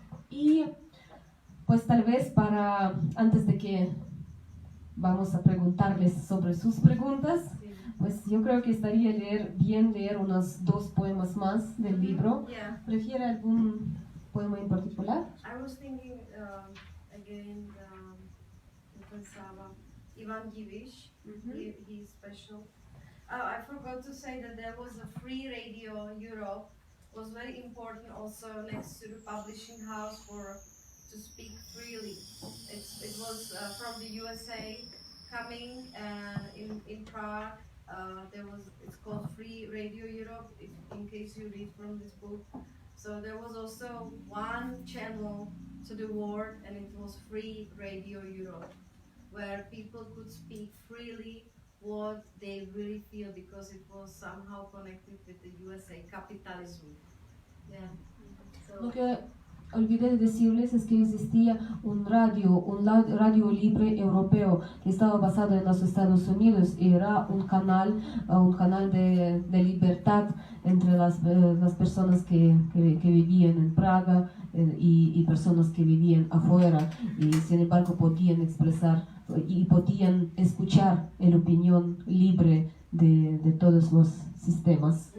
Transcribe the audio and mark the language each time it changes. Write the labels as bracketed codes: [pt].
[es] Y pues tal vez antes de que vamos a preguntarles sobre sus preguntas, pues yo creo que estaría bien leer unos 2 poemas más del libro. [en] Yeah. [es] ¿Prefiere algún poema en particular? [en] I was thinking again, [es] pensaba [en] Ivan Givish. He's special. I forgot to say that there was a free radio Europe. Was very important also next to the publishing house to speak freely. It was from the USA coming in Prague. It's called Free Radio Europe, in case you read from this book. So there was also one channel to the world, and it was Free Radio Europe, where people could speak freely what they really feel, because it was somehow connected with the USA capitalism. Yeah. [es] Lo que olvidé de decirles es que existía un radio libre europeo que estaba basado en los Estados Unidos y era un canal de libertad entre las personas que vivían en Praga y personas que vivían afuera, y sin embargo podían expresar y podían escuchar la opinión libre de todos los sistemas.